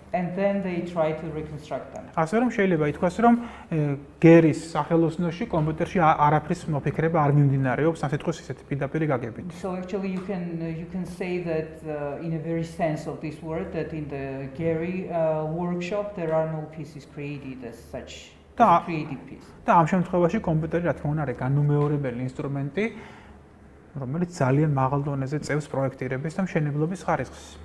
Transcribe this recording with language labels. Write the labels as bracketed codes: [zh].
[en] And then they try to reconstruct them. [ka] ასე რომ შეიძლება ითქვას, რომ გერის სახელოსნოში კომპიუტერში არაფრის მოფიქრება არ მიმდინარეობს, ამ სიტყვის ისეთი პირდაპირი გაგებით. [en] So actually you can say that in a very sense of this word that in the Gary workshop there are no pieces created as such. [ka] და [en] Creative piece. [ka] და ამ შემთხვევაში კომპიუტერი რა თქმა უნდა არის განუმეორებელი ინსტრუმენტი, რომელიც ძალიან მაღალ დონეზე წევს პროექტირების და მშენებლობის ხარისხს.